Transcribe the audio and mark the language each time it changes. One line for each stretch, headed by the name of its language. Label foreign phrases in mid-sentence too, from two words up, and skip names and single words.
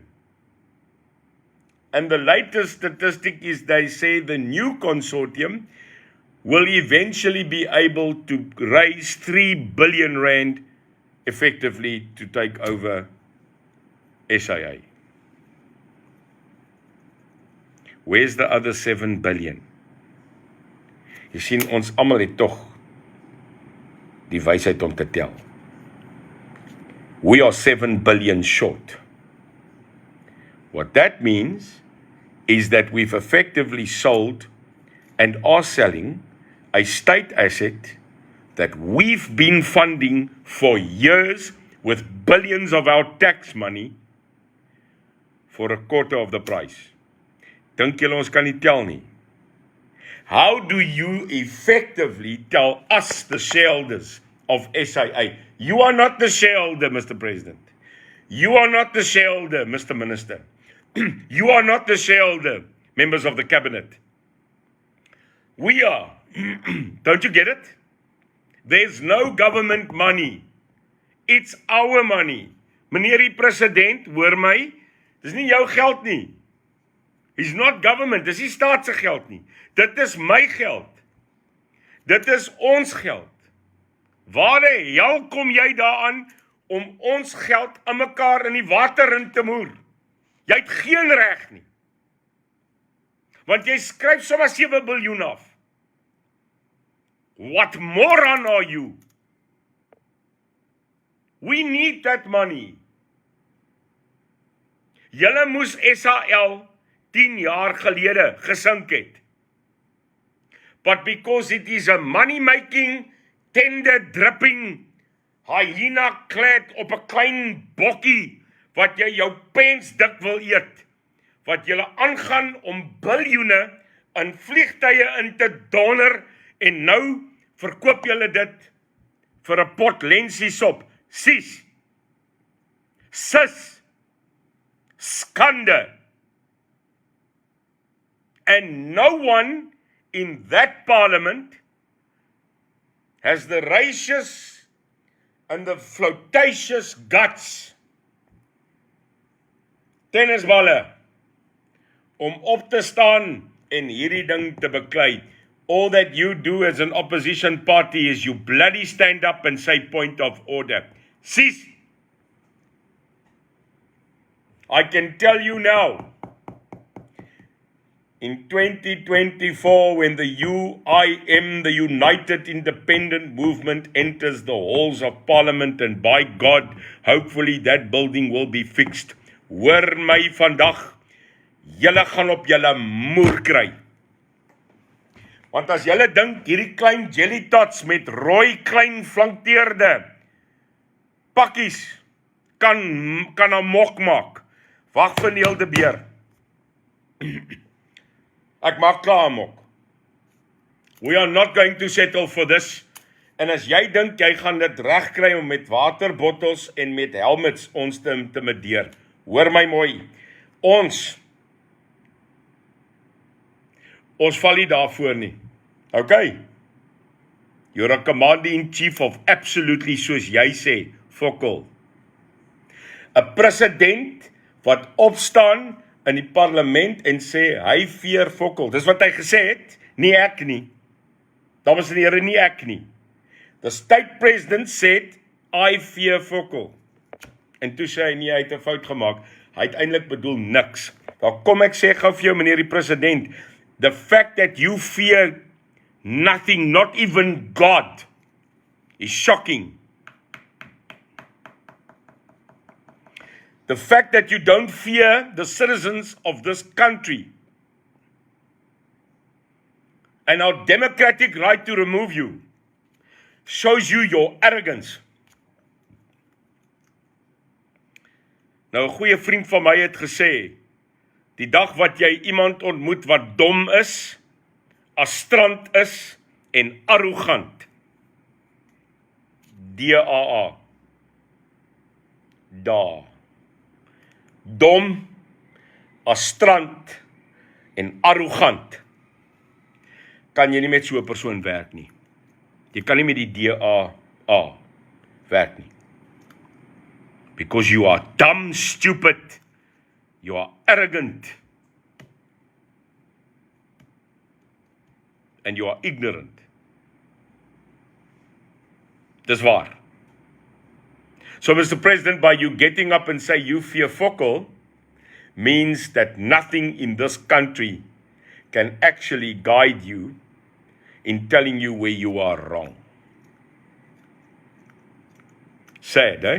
English: And the latest statistic is they say the new consortium will eventually be able to raise 3 billion rand effectively to take over SAA. Where's the other 7 billion?
Afrikaans: Jy sien, ons almal het tog die wysheid om te tel.
English: We are 7 billion short. What that means is that we've effectively sold and are selling a state asset that we've been funding for years with billions of our tax money for a quarter of the price.
Afrikaans: Dink julle ons kan nie tel nie?
English: How do you effectively tell us, the shareholders of SAA? You are not the shareholder, Mr. President. You are not the shareholder, Mr. Minister. You are not the shareholder, members of the cabinet. We are. Don't you get it? There's no government money. It's our money.
Afrikaans: Meneer die president, hoor my, dis nie jou geld nie.
English: It's not government,
Afrikaans: dis nie staat se geld nie. Dit is my geld. Dit is ons geld. Waar die hel kom jy daaraan om ons geld aan mekaar in die water in te moer? Jy het geen reg nie. Want jy skryf sommer 7 biljoen af.
English: What moron are you? We need that money.
Afrikaans: Julle moes SAL 10 jaar gelede gesink het.
English: But because it is a money-making, tender-dripping,
Afrikaans: hyena-kled op 'n klein bokkie, wat jy jou pens dik wil eet, wat julle aangaan om biljoene in vliegtuie in te donder en nou verkoop julle dit vir 'n pot lensiesop. Sis, skande.
English: And no one in that parliament has the righteous and the flirtatious guts,
Afrikaans: tennisballe, om op te staan en hierdie ding te beklei.
English: All that you do as an opposition party is you bloody stand up and say point of order. Sis, I can tell you now, in 2024, when the UIM, the United Independent Movement, enters the halls of Parliament, and by God, hopefully that building will be fixed.
Afrikaans: Hoor my vandag, julle gaan op julle moer kry. Want as julle dink, hierdie klein jelly tots met rooi klein flankeerde pakkies kan 'n mok maak. Wag vir Neil de Beer. Ek maak klaar 'n mok.
English: We are not going to settle for this.
Afrikaans: En as jy dink jy gaan dit regkry om met waterbottels en met helmets ons te intimideer, hoor my mooi. Ons val nie daarvoor nie.
English: Okay? You're a commander-in-chief of absolutely,
Afrikaans: soos jy sê, fokol. 'n President wat opstaan in die parlement en sê, hy veer fokol. Dis wat hy gesê het, nie ek nie. Dames en here, nie ek nie.
English: The state president said, I fear fokol.
Afrikaans: En toe sê hy, nie, hy het 'n fout gemaak. Hy het eintlik bedoel niks. Dan kom ek sê gou vir jou, meneer die president,
English: the fact that you fear nothing, not even God, is shocking. The fact that you don't fear the citizens of this country and our democratic right to remove you shows you your arrogance.
Afrikaans: Nou 'n goeie vriend van my het gesê, die dag wat jy iemand ontmoet wat dom is, astrant is en arrogant, DAA, daar. Dom, astrant en arrogant, kan jy nie met so 'n persoon werk nie. Jy kan nie met die DAA werk nie.
English: Because you are dumb, stupid, you are arrogant, and you are ignorant.
Afrikaans: Dis waar.
English: So, Mr. President, by you getting up and say you fear fokol, means that nothing in this country can actually guide you in telling you where you are wrong. Sad, eh?